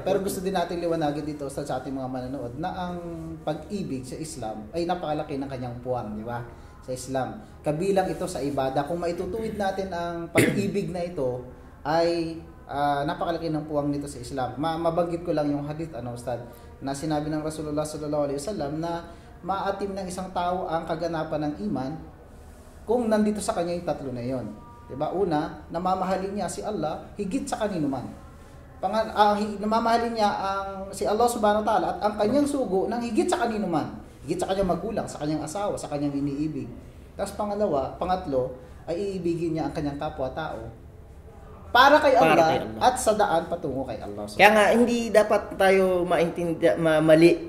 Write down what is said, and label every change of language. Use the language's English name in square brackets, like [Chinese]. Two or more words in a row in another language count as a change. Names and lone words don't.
[Filipino] Pero gusto din natin liwanagin dito sa ating mga manonood na ang pag-ibig sa Islam ay napakalaki ng kanyang puwang, di ba? Sa Islam. Kabilang ito sa ibada. Kung maitutuwid natin ang pag-ibig na ito, ay napakalaki ng puwang nito sa Islam. Mabanggit ko lang yung hadith, Ustad, na sinabi ng Rasulullah [Arabic] صلى الله عليه وسلم [Filipino] na maatim ng isang tao ang kaganapan ng iman kung nandito sa kanya yung tatlo na yon. Diba? Una, namamahalin niya si Allah higit sa kanino man. Namamahalin niya si Allah [Arabic] سبحانه وتعالى [Filipino] at ang kanyang sugo ng higit sa kanino man. Higit sa kanyang magulang, sa kanyang asawa, sa kanyang iniibig. Tapos pangatlo, ay iibigin niya ang kanyang kapwa-tao para kay Para Allah, kay Allah. at sa daan patungo kay Allah. Kaya nga hindi dapat tayo mali.